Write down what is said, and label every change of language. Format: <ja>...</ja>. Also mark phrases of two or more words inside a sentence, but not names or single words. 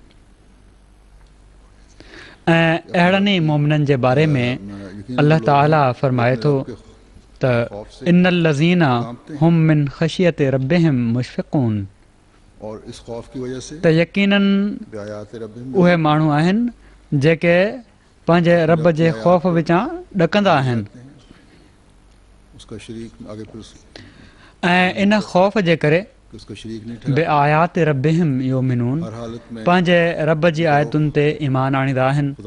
<sd>ऐं अहिड़नि ई मोमिननि जे बारे में अल्लाह ताला फरमाए थो त</sd> <ar>إن الذين هم من خشية ربهم مشفقون</ar> <sd>त यकीनन उहे माण्हू आहिनि जेके पंहिंजे रब जे ख़ौफ़ विचां ॾकंदा आहिनि ऐं इन ख़ौफ़ जे करे</sd> <ar>بآيات ربهم يؤمنون</ar> <sd>पंहिंजे रब जी आयतुनि ते ईमान आणींदा आहिनि।</sd>